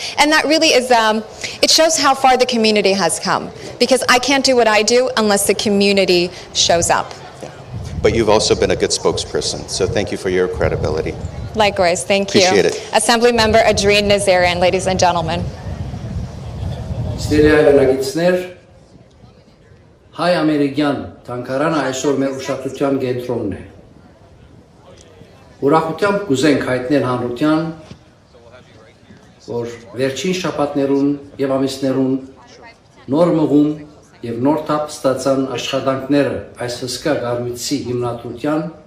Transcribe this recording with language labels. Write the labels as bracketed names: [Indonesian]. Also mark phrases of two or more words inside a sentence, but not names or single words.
[English] And that really is, it shows how far the community has come, because I can't do what I do unless the community shows up. Yeah. But you've also been a good spokesperson, so thank you for your credibility. Likewise, thank you. Appreciate it. Assembly Member Adrien Nazarian, ladies and gentlemen. [Armenian] Հայ-ամերիկյան թանգարանը այսօր մեր ուշադրության կենտրոնն է։ Ուրախությամբ կուզենք հայտնել հանրության, որ վերջին շաբաթներուն եւ ամիսներուն նոր մղում եւ նոր թափ ստացան աշխատանքները այս հսկա կառույցի հիմնադրության